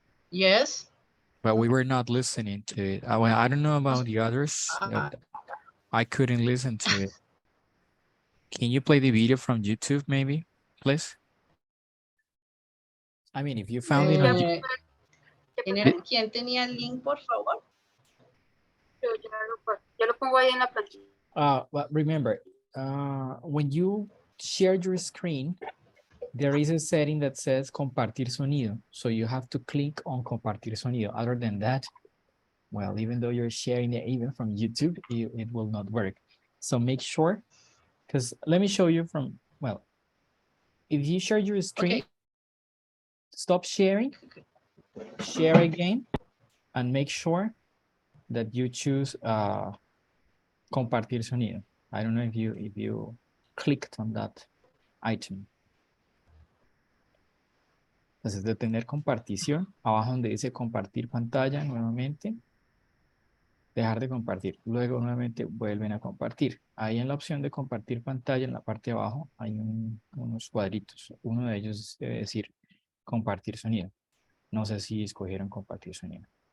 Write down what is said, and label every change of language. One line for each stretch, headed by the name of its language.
English: Yes. But we were not listening to it. Well, I don't know about the others. Uh, I couldn't listen to it. Can you play the video from YouTube maybe, please? I mean, if you found it on YouTube.
Spanish: ¿Quién tenía el link, por favor? Yo lo pongo ahí en la plantilla.
English: But remember, when you share your screen, there is a setting that says
Spanish: compartir sonido.
English: So you have to click on
Spanish: compartir sonido.
English: Other than that, well, even though you're sharing it even from YouTube, it will not work. So make sure, because let me show you from, well, if you share your screen, Okay. stop sharing, share again, and make sure that you choose
Spanish: compartir sonido.
English: I don't know if you clicked on that item.
Spanish: Entonces, de tener compartición, abajo donde dice compartir pantalla nuevamente, dejar de compartir. Luego nuevamente vuelven a compartir. Ahí en la opción de compartir pantalla, en la parte de abajo, hay unos cuadritos. Uno de ellos debe decir compartir sonido. No sé si escogieron compartir sonido.